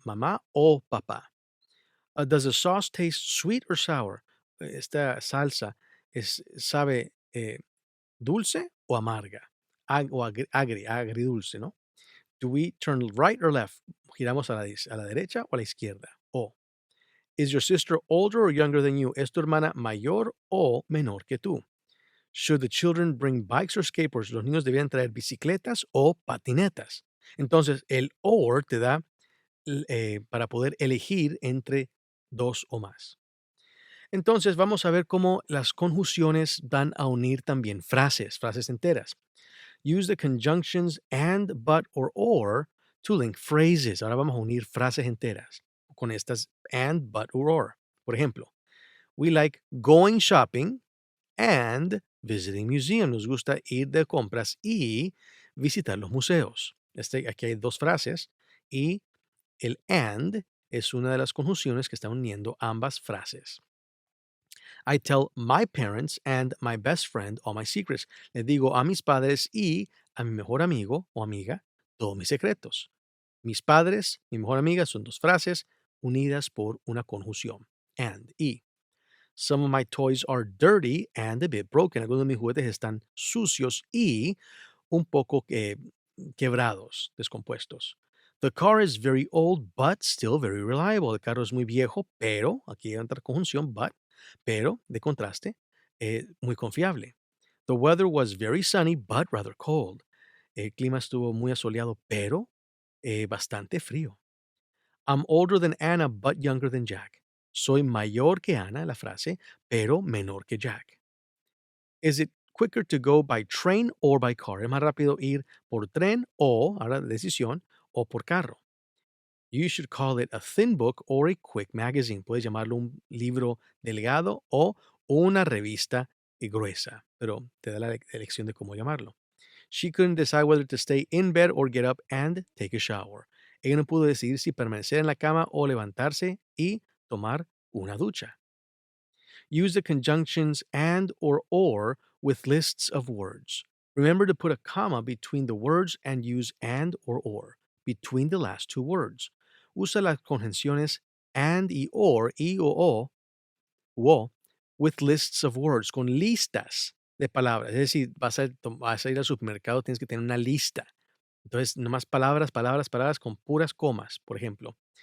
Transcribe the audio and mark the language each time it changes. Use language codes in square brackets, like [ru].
[es] ¿Mamá o papá? [en] Does the sauce taste sweet or sour? [es] Esta salsa sabe dulce o amarga, agridulce, ¿no? [en] Do we turn right or left? [es] ¿Giramos a la derecha o a la izquierda? O. [en] Is your sister older or younger than you? [es] ¿Es tu hermana mayor o menor que tú? [en] Should the children bring bikes or skateboards? [es] ¿Los niños deberían traer bicicletas o patinetas? Entonces, el or te da para poder elegir entre dos o más. Entonces, vamos a ver cómo las conjunciones van a unir también frases enteras. [en] Use the conjunctions and, but, or to link phrases. [es] Ahora vamos a unir frases enteras con estas and, but, or. Por ejemplo, [en] we like going shopping and visiting museums. [es] Nos gusta ir de compras y visitar los museos. Aquí hay dos frases y el and es una de las conjunciones que están uniendo ambas frases. I tell my parents and my best friend all my secrets. Le digo a mis padres y a mi mejor amigo o amiga todos mis secretos. Mis padres, mi mejor amiga son dos frases unidas por una conjunción. [en] And, y. Some of my toys are dirty and a bit broken. [es] Algunos de mis juguetes están sucios y un poco quebrados, descompuestos. [en] The car is very old, but still very reliable. [es] El carro es muy viejo, pero, aquí hay otra conjunción, but, pero, de contraste, muy confiable. [en] The weather was very sunny, but rather cold. [es] El clima estuvo muy asoleado, pero bastante frío. [en] I'm older than Anna, but younger than Jack. [es] Soy mayor que Ana, la frase, pero menor que Jack. [en] Is it quicker to go by train or by car? [es] Es más rápido ir por tren o, ahora decisión, o por carro. [en] You should call it a thin book or a quick magazine. [es] Puedes llamarlo un libro delgado o una revista gruesa, pero te da la elección de cómo llamarlo. [en] She couldn't decide whether to stay in bed or get up and take a shower. [es] Ella no pudo decidir si permanecer en la cama o levantarse y tomar una ducha. [en] Use the conjunctions and or with lists of words. Remember to put a comma between the words and use and or between the last two words. [es] Usa las conjunciones and y or, u o, [en] with lists of words, [es] con listas de palabras. Es decir, vas a ir al supermercado, tienes que tener una lista. Entonces, nomás palabras, palabras, palabras con puras comas, por ejemplo.